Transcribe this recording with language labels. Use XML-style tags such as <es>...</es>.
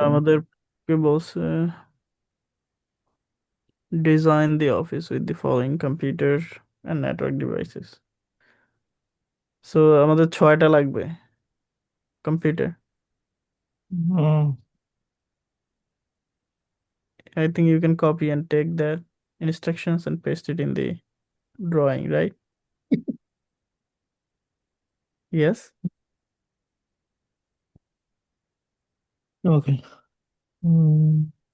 <bn>আমাদেরকে বলছে</bn> <en>design the office with the following computer and network devices.</en> <bn>So আমাদের 6টা লাগবে computer. Hmm.</bn> <en>I think you can copy and take that instructions and paste it in the drawing, right? Yes. Okay. Hmm.</en>